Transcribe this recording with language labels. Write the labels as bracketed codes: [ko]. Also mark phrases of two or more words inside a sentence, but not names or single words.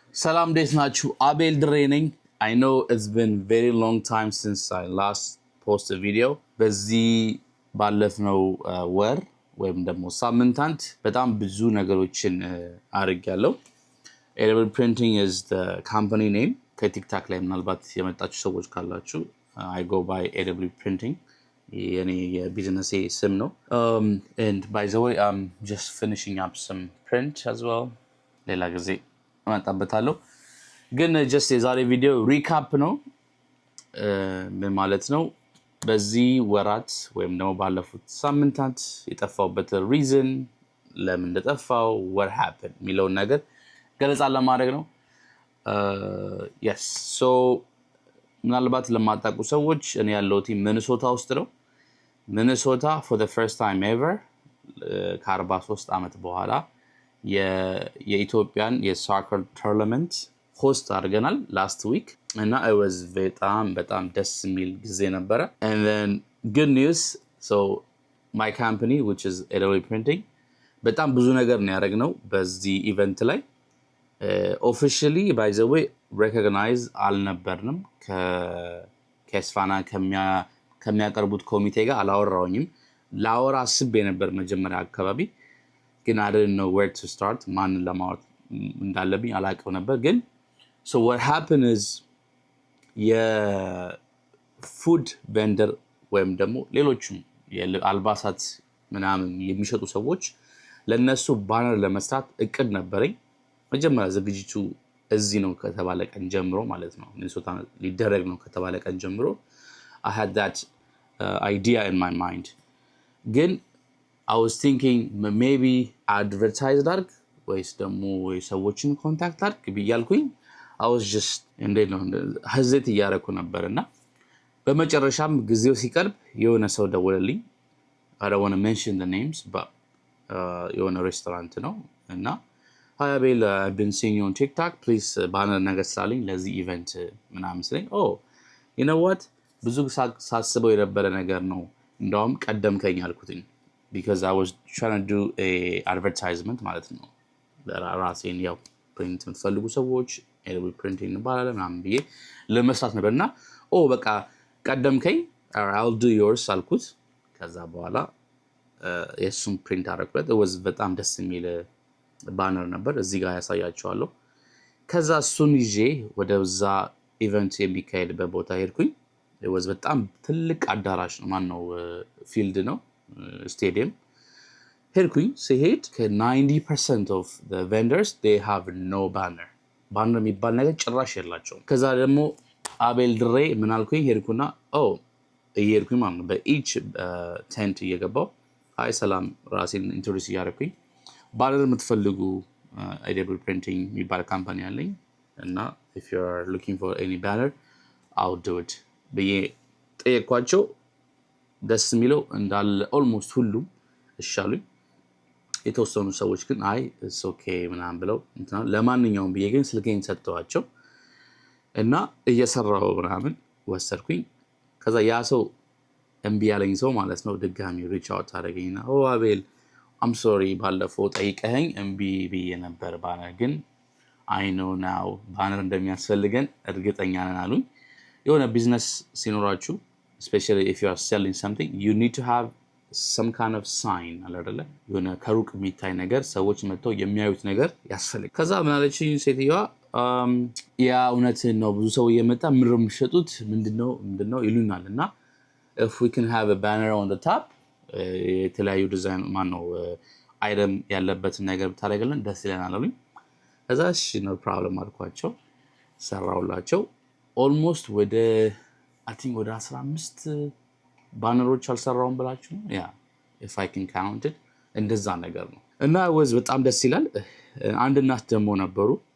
[am] ሰላም ደህና ናችሁ [en] Abel Draining. I know it's been very long time since I last posted a video. [am] በዚህ ባለፍነው ወር ወይም ደግሞ ሳምንታት በጣም ብዙ ነገሮችን አድርጌያለሁ። [en] Edible Printing is the company name. [am] ከቲክታክ ላይ ምናልባት የመጣችሁ ሰዎች ካላችሁ [en] I go by Edible Printing. [am] የኔ የቢዝነስ ስም ነው። [en] And by the way, I'm just finishing up some print as well. [am] ሌላ ጊዜ አመጣበታለሁ ግን just የዛሬ ቪዲዮ ሪካፕ ነው ማለት ነው በዚህ ወራት ወይም ደግሞ ባለፉት ሳምንታት የጠፋውበት ሪዝን ለምን እንደጠፋው [en] what happened [am] የሚለው ነገር ገለጻ ለማድረግ ነው [en] yes so [am] ምናልባት ለማጣቁ ሰዎች እኔ ያለሁት ሚኒሶታ ውስጥ ነው ሚኒሶታ [en] for the first time ever [am] ከ43 ዓመት በኋላ የኢትዮጵያን የሳከር ቶርናመንት ሆስት አድርገናል [en] last week [am] እና [en] it was [am] በጣም ደስ የሚል ጊዜ ነበረ [en] and then good news so my company which is Edible Printing [am] በጣም ብዙ ነገር ነው ያደረግነው በዚህ ኢቨንት ላይ [en] officially by the way recognize [am] አልነበርንም ከስፋና ከሚያቀርቡት ኮሚቴ ጋር አላወራውኝም ላወራ አስቤ ነበር መጀመሪያ አካባቢ ግን [en] I didn't know where to start [am] ማንን ለማወራት እንዳለብኝ አላውቀው ነበር ግን [en] so what happened is [am] የፉድ ቬንደር ወይም ደግሞ ሌሎችም የአልባሳት ምናምን የሚሸጡ ሰዎች ለነሱ ባነር ለመስራት እቅድ ነበረኝ መጀመሪያ ዝግጅቱ እዚህ ነው ከተባለ ቀን ጀምሮ ማለት ነው ሚኒሶታ ሊደረግ ነው ከተባለ ቀን ጀምሮ [en] I had that idea in my mind [am] ግን [en] I was thinking maybe advertise dark [am] ወይስ ደግሞ ሰዎችን ኮንታክት አድርግ ብያልኩኝ [en] I was just hesitate [am] እያደረኩ ነበርና በመጨረሻም ጊዜው ሲቀርብ የሆነ ሰው ደወለልኝ [en] I don't want to mention the names but [am] የሆነ ሬስቶራንት ነው እና Hi [en] Abel, I've been seeing you on TikTok please [am] banner ነገር ስላለኝ ለዚህ ኢቨንት ምናምን ስለኝ [en] oh you know what [am] ብዙ ሳስበው የነበረ ነገር ነው እንደውም ቀደምከኝ አልኩትኝ [en] because I was trying to do a advertisement [am] ማለት ነው ለራሴን ያው ፕሪንት የምትፈልጉ ሰዎች Edible Printing ባላለ ምናምን ብዬ ለመስራት ነበርና በቃ ቀደምከኝ [en] I'll do yours [am] አልኩት ከዛ በኋላ የሱን ፕሪንት አደረኩት [en] it was [am] በጣም ደስ የሚል ባነር ነበር እዚህ ጋር ያሳያችኋለሁ ከዛ እሱን ይዤ ወደዛ ኢቨንት የሚካሄድበት ቦታ ሄድኩኝ [en] it was [am] በጣም ትልቅ አዳራሽ ነው ማነው ፊልድ ነው stadium ሄድኩኝ ሲሄድ ከ90% [en] of the vendors they have no banner [am] የሚባል ነገር ጭራሽ የላቸውም ከዛ ደግሞ አቤል ድሬ ምን አልኩኝ ሄድኩና እየሄድኩኝ ማለት ነው በኢች ቴንት እየገባው አይ ሰላም ራሴን ኢንትሮዲዩስ እያደረኩኝ ባነር የምትፈልጉ Edible Printing የሚባል ካምፓኒ አለኝ እና [en] if you are looking for any banner I'll do it [am] ብዬ ጠየኳቸው ደስ የሚለው እንዳለ almost ሁሉም እሻሉኝ የተወሰኑ ሰዎች ግን አይ [en] it's okay [am] ምናምን ብለው ለማንኛውም ብዬ ግን ስልኬን ሰጥተዋቸው እና እየሰራው ምናምን ወሰድኩኝ ከዛ ያ ሰው እምቢ ያለኝ ሰው ማለት ነው ድጋሚ ሪች አውት አደረገኝና አቤል [en] I'm sorry [am] ባለፈው ጠይቀኸኝ እምቢ ብዬ ነበር ባነር ግን [en] I know now [am] ባነር እንደሚያስፈልገን እርግጠኛ ነን አሉኝ የሆነ ቢዝነስ ሲኖራችሁ [en] especially if you are selling something you need to have some kind of sign [am] አይደለ የሆነ ከሩቅ የሚታይ ነገር ሰዎች መጥተው የሚያዩት ነገር ያስፈልግ ከዛ ምን አለችኝ ሴትዮዋ ያ እውነትን ነው ብዙ ሰው እየመጣ ምንም ሸጡት ምንድነው ይሉናልና [en] if we can have a banner on the top [am] የተለያዩ ዲዛይን ማነው አይደም ያለበት ነገር ብታደርግልን ደስ ይለናል አሉኝ ከዛ እሺ [en] no problem [am] አልኳቸው ሰራውላቸው almost ወደ [en] I think [am] ወደ 15 ባነሮች አልሰራውም ብላችሁ [en] if I can count it [am] እንደዛ ነገር ነው እና was በጣም ደስ ይላል አንድ እናት ደግሞ ነበሩ